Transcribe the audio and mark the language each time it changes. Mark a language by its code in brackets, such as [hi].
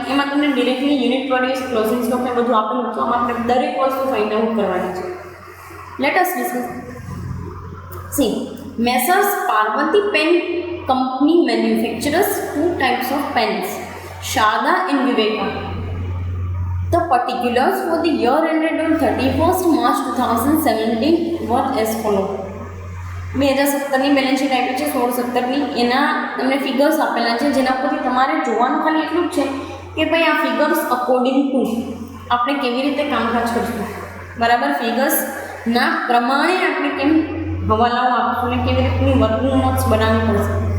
[gu] એમાં તમને directly unit produce, closing stock ને બધું આપેલું હતું. આમાં આપણે દરેક વસ્તુ ફાઇન્ડ આઉટ કરવાની છે. [en] Let us discuss. See, Messrs Parvati pen company manufacturers two types of pens, Sharada and Viveka. The particulars for the year ended on 31st March 2017 were as follow. [gu] 2017ની balance sheet આપી છે, 16-17ની એના તમને ફિગર્સ આપેલા છે, જેના પરથી તમારે જોવાનું ખાલી એટલું જ છે કે ભાઈ આ ફિગર્સ અકોર્ડિંગ ટુ આપણે કેવી રીતે કામકાજ કરશું, બરાબર. ફિગર્સના પ્રમાણે આપણે કેમ હવાલાઓ આપશું ને કેવી રીતની વર્કિંગ નોટ્સ બનાવવી પડશે.